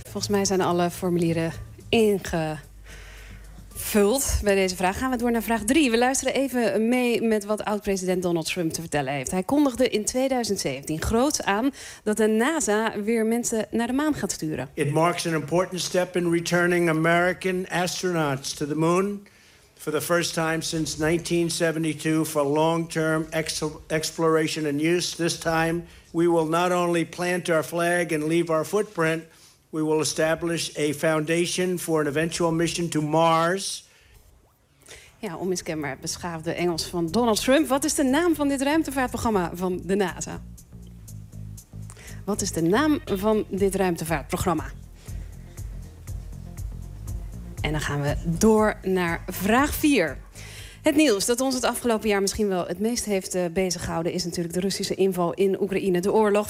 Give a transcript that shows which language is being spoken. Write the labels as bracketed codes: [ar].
[nl] Volgens mij zijn alle formulieren ingevuld bij deze vraag. Gaan we door naar vraag 3. We luisteren even mee met wat oud-president Donald Trump te vertellen heeft. Hij kondigde in 2017 groots aan dat de NASA weer mensen naar de maan gaat sturen. [en] It marks an important step in returning American astronauts to the moon for the first time since 1972 for long-term exploration and use. This time we will not only plant our flag and leave our footprint. We will establish a foundation for an eventual mission to Mars. [nl] Ja, onmiskenbaar beschaafde Engels van Donald Trump. Wat is de naam van dit ruimtevaartprogramma van de NASA? Wat is de naam van dit ruimtevaartprogramma? En dan gaan we door naar vraag 4. Het nieuws dat ons het afgelopen jaar misschien wel het meest heeft beziggehouden is natuurlijk de Russische inval in Oekraïne. De oorlog.